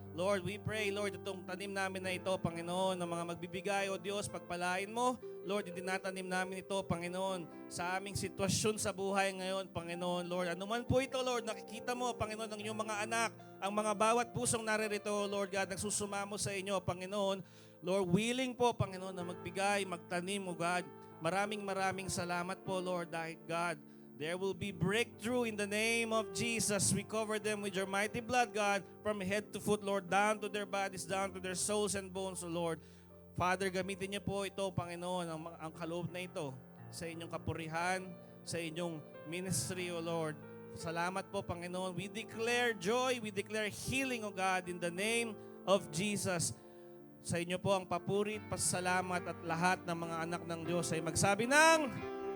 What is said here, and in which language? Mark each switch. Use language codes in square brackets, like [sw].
[tl] Lord, we pray, Lord, itong tanim namin na ito, Panginoon, ng mga magbibigay, O Diyos, pagpalain mo. Lord, itinatanim namin ito, Panginoon, sa aming sitwasyon sa buhay ngayon, Panginoon, Lord. Ano man po ito, Lord, nakikita mo, Panginoon, ng iyong mga anak, ang mga bawat pusong naririto, Lord God, nagsusumamo sa inyo, Panginoon. Lord, willing po, Panginoon, na magbigay, magtanim, O God. Maraming salamat po, Lord, dahil God, [en] there will be breakthrough in the name of Jesus. We cover them with your mighty blood, God, from head to foot, Lord, down to their bodies, down to their souls and bones, O Lord. [tl] Father, gamitin niyo po ito, Panginoon, ang kaloob na ito sa inyong kapurihan, sa inyong ministry, O Lord. Salamat po, Panginoon. [en] We declare joy, we declare healing, O God, in the name of Jesus. [tl] Sa inyo po ang papuri, pasalamat at lahat ng mga anak ng Diyos ay magsabi ng